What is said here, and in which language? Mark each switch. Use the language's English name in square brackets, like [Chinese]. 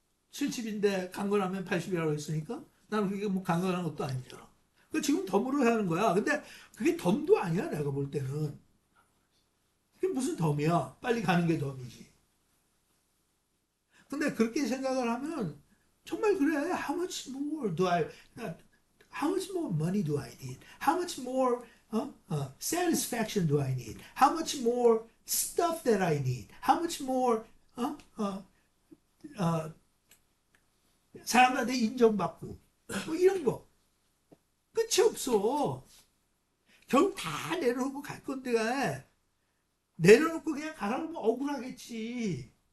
[Korean] 70인데 강건하면 80이라고 했으니까 나는 그게 뭐 강건한 것도 아니잖아. 그 지금 덤으로 하는 거야. 근데 그게 덤도 아니야, 내가 볼 때는. 그게 무슨 덤이야? 빨리 가는 게 덤이지. 근데 그렇게 생각을 하면 정말 그래. [English] How much more do I, how much more money do I need? How much more satisfaction do I need? How much more stuff that I need? How much more 어? [Korean] 어, 어, 사람들한테 인정받고 뭐 이런 거 끝이 없어. 결국 다 내려놓고 갈 건데 내려놓고 그냥 가라면 억울하겠지.